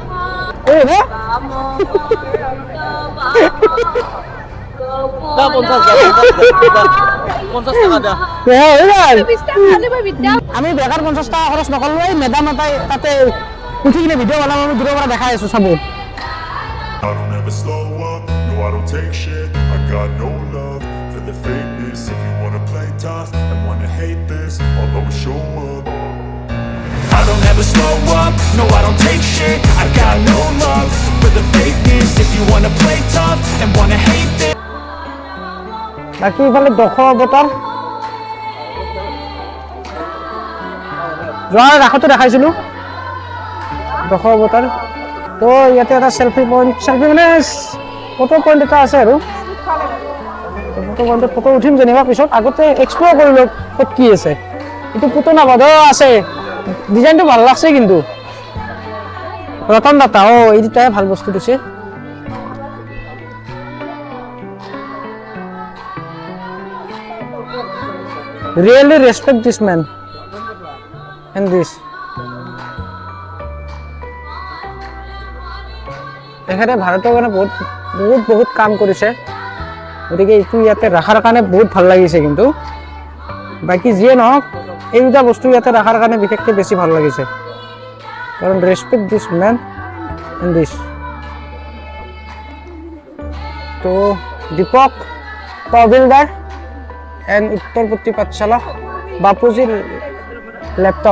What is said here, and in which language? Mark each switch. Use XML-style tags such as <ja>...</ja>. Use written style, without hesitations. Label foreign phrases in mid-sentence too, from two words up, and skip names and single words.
<as>আমি বেকাৰ 50 টাকা খৰচ নকৰোঁ। এই মেডাম এটাই তাতে উঠি কিনে ভিডিঅ' বনাব, আমি দূৰৰ পৰা দেখাই আছোঁ চাব।</as> <en>I don't ever slow up, no I don't take shit. I got no love for the fakeness. If you wanna play tough and wanna hate this.</en> <as>বাকী ইফালে দশ অৱতাৰ যোৱাৰ ৰাসতো দেখাইছিলোঁ, দশ অৱতাৰ। তো ইয়াতে এটা</as> <en>selfie point,</en> <as>চেল্ফি মানে</as> <en>photo point</en> <as>এটা আছে আৰু ফটো পইণ্টত ফটো উঠিম যেনিবা পিছত। আগতে এক্সপ্ল'ৰ কৰিলোঁ ক'ত কি আছে। এইটো পুতনা বধ আছে, ডিজাইনটো ভাল লাগছে কিন্তু। ৰতন টাটা, এই দুটাই ভাল বস্তু দিছে।</as> <en>Really respect this man and this.</en> <as>এখানে ভাৰতৰ কাৰণে বহুত কাম কৰিছে, গতিকে এইটো ইয়াতে ৰখাৰ কাৰণে বহুত ভাল লাগিছে। কিন্তু বাকী যিয়ে নহওক, এই দুটা বস্তু ইয়াতে ৰখাৰ কাৰণে বিশেষকৈ বেছি ভাল লাগিছে, কাৰণ</as> <en>respect this man and this.</en> <as>তো দীপক তহবিলদাৰ এণ্ড উত্তৰপট্টি পাঠশালা, বাপুজিৰ লেপটপ।</as>